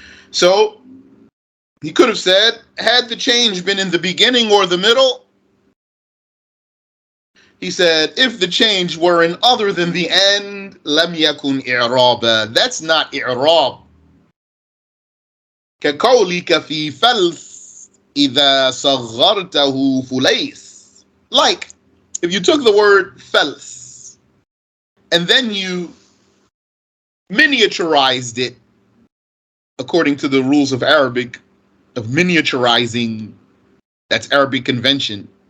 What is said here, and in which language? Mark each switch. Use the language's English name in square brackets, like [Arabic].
[English] So he could have said, had the change been in the beginning or the middle? He said, if the change were in other than the end, [Arabic] لم يكن إعرابا. [English] That's not إعراب. [Arabic] كقولك في فلس إذا صغرته فليس. [English] Like, if you took the word فلس and then you miniaturized it according to the rules of Arabic, of miniaturizing, that's Arabic convention.